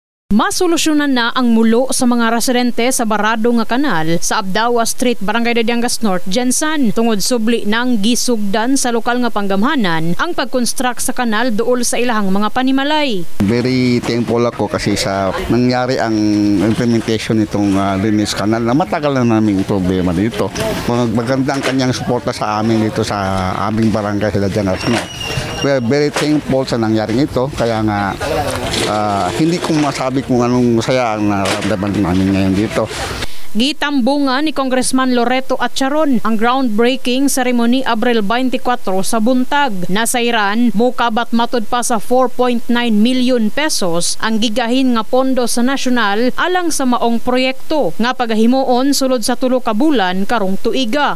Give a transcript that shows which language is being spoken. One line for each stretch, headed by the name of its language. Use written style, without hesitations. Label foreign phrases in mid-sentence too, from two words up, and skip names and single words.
Cebuano: Masolusyonan na ang mulo sa mga residente sa barado nga kanal sa Abdawa Street, Barangay Dadiangas North, Jensan. Tungod subli ng gisugdan sa lokal nga panggamhanan ang pag-construct sa kanal duol sa ilahang mga panimalay.
English: Very thankful
Filipino: ako kasi sa nangyari ang implementation nitong linis kanal na matagal na naming problema dito. Maganda ang kanyang suporta sa amin dito sa aming barangay sa Dadiangas North.
English: We're very thankful
Filipino: sa nangyaring ito, kaya nga hindi ko masabi kung anong saya ang nararamdaman namin ngayon dito.
Cebuano: Gitambungan ni Congressman Loreto Atcharon ang
English: groundbreaking ceremony
Cebuano: Abril 24 sa buntag. Nasairan, mukabat matud pa sa 4.9 million pesos ang gigahin nga pondo sa nasyonal alang sa maong proyekto nga pagahimuon sulod sa 3 ka bulan karong tuiga.